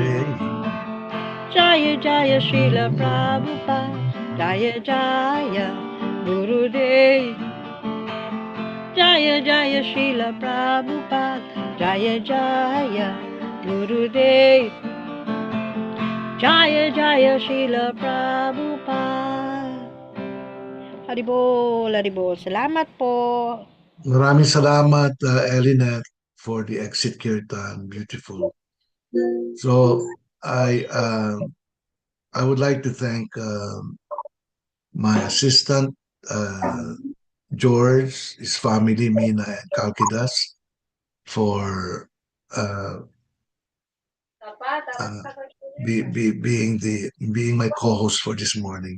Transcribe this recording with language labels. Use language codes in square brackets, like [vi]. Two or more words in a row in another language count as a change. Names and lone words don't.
[sa] Jaya Jaya Srila Prabhupada, Jaya Jaya Gurudev, Jaya Jaya Srila Prabhupada, Jaya Jaya Gurudev, Jaya Jaya Srila Prabhupada. Haribol, Haribol. [tl] Salamat po. Maraming salamat, Elinet, [en] for the exit kirtan. Beautiful. So I would like to thank my assistant, George, his family, Mina and Kalkidas, for uh, being my co-host for this morning.